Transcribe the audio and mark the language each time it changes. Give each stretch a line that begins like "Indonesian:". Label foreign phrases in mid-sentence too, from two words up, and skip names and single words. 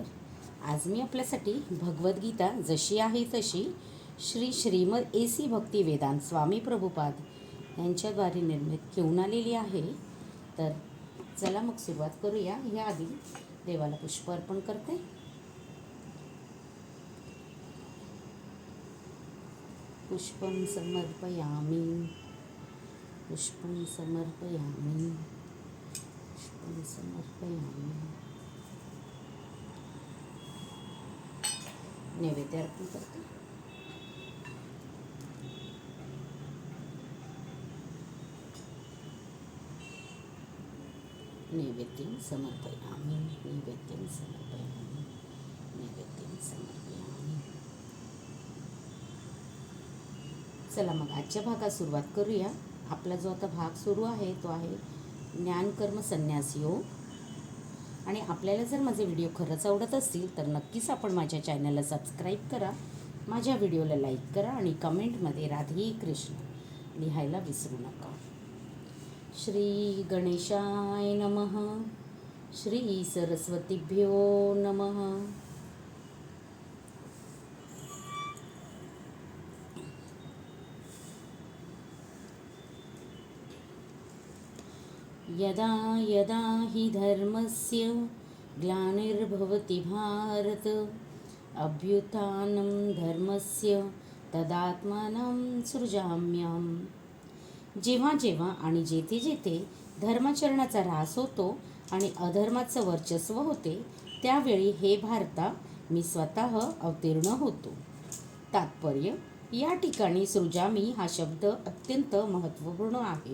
Marathi: आज मी आपल्यासाठी भगवद्गीता जशी आहे तशी श्रीमद AC भक्ती वेदांत स्वामी प्रभुपाद यांच्याद्वारे निर्मित घेऊन आलेली आहे. तर चला मग सुरुवात करूया. याआधी देवाला पुष्प अर्पण करते.
Sanskrit: पुष्पं समर्पयामि, पुष्पं समर्पयामि, पुष्पं समर्पयामि.
Marathi: नैवेद्य अर्पण करते.
Sanskrit: नैवेद्यं समर्पयामि, नैवेद्यं समर्पयामि, नैवेद्यं समर्पयामि.
Marathi: चला मग आजच्या भागात सुरुवात करूया. आपला जो आता भाग सुरू आहे तो आहे ज्ञानकर्म संन्यास योग. आणि आपल्याला जर माझे व्हिडिओ खरंच आवडत असतील तर नक्कीच आपण माझ्या चॅनलला सबस्क्राईब करा, माझ्या व्हिडिओला लाईक करा आणि कमेंटमध्ये राधे कृष्ण लिहायला विसरू नका.
Sanskrit: श्री गणेशाय नमः, श्री सरस्वतीभ्यो नमः. यदा यदा हि धर्मस्य ग्लानिर्भवति भारत, अभ्युत्थानं धर्मस्य तदात्मानं सृजाम्यहम्.
Marathi: जेव्हा जेव्हा आणि जेथे जेथे धर्माचरणाचा ऱ्हास होतो आणि अधर्माचं वर्चस्व होते, त्यावेळी हे भारता मी स्वतः अवतीर्ण होतो. तात्पर्य: या ठिकाणी सृजामी हा शब्द अत्यंत महत्त्वपूर्ण आहे.